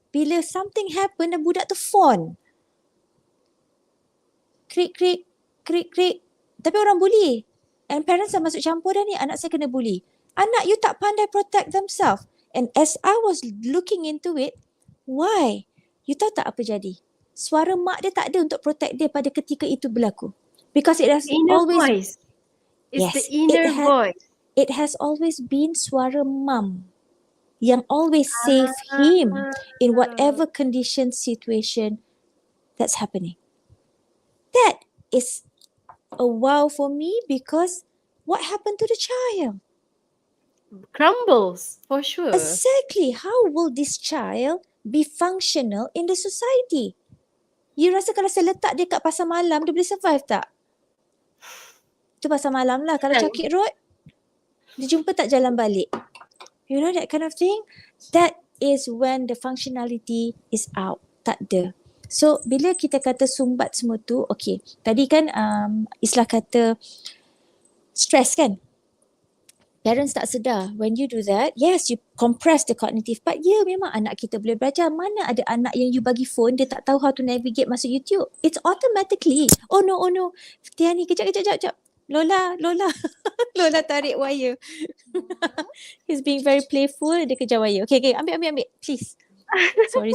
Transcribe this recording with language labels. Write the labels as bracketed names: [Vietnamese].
[Malay] Bila [English] something happen [Malay] dan budak tu fawn. Krik. Tapi orang bully. And parents dah masuk campur dah ni. Anak saya kena bully. Anak you tak pandai [English] protect themselves. And as I was looking into it, why? [Malay] You tahu tak apa jadi? Suara mak dia tak ada untuk protect dia pada ketika itu berlaku. [English] Because it has Inner always... voice. It's Yes, the inner voice. It has always been [Malay] suara mum yang [English] always save him in whatever condition, situation that's happening. That is a wow for me because what happened to the child? Crumbles, for sure. Exactly. How will this child be functional in the society? [Malay] You rasa kalau saya letak dia kat pasar malam, dia boleh survive tak? Itu pasar malam lah. Kalau Cakit Road, dia jumpa tak jalan balik? [English] You know that kind of thing? That is when the functionality is out. [Malay] Tak ada. So, bila kita kata sumbat semua tu, okay. Tadi kan Islah kata stress kan? Parents tak sedar. [English] When you do that, yes, you compress the cognitive part. [Malay] Ya, memang anak kita boleh belajar. Mana ada anak yang you bagi phone, dia tak tahu [English] how to navigate [Malay] masuk YouTube. [English] It's automatically. Oh no. Tiani, [Malay] kejap. [English] Lola. Lola [Malay] tarik wire. [English] He's being very playful. [Malay] Dia kejar wire. [English] Okay. [Malay] Ambil. [English] Please. Sorry.